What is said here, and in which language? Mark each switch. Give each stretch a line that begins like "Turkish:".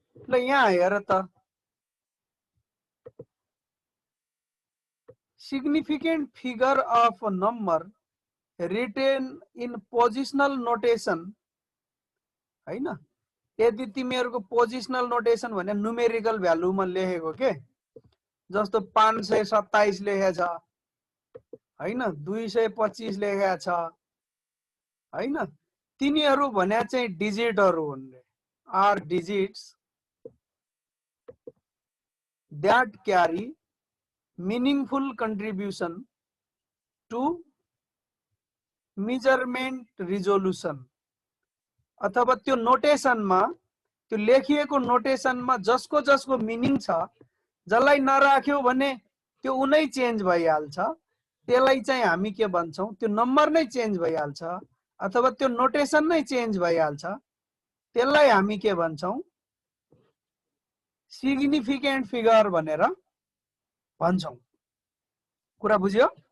Nepali: ल यहाँ हेर त,
English: significant figure of a number written in positional notation हैन।
Nepali: यदि तिमीहरुको पोजिशनल नोटेसन भने न्युमेरिकल भ्यालुमा लेखेको के, जस्तो 527 लेखेको छ हैन, 225 लेखेको छ हैन। तिनीहरु भने चाहिँ डिजिटहरु हुन्।
English: are digits that carry meaningful contribution to measurement resolution.
Nepali: अथवा त्यो नोटेसनमा, त्यो लेखिएको नोटेसनमा जसको मिनिङ छ, जसलाई नराख्यो भने त्यो उनै चेन्ज भइहाल्छ, त्यसलाई चाहिँ हामी के भन्छौं, त्यो नम्बर नै चेन्ज भइहाल्छ अथवा त्यो नोटेसन नै चेन्ज भइहाल्छ, त्यसलाई हामी के भन्छौं, सिग्निफिकेन्ट फिगर भनेर भन्छौं। कुरा बुझ्यो?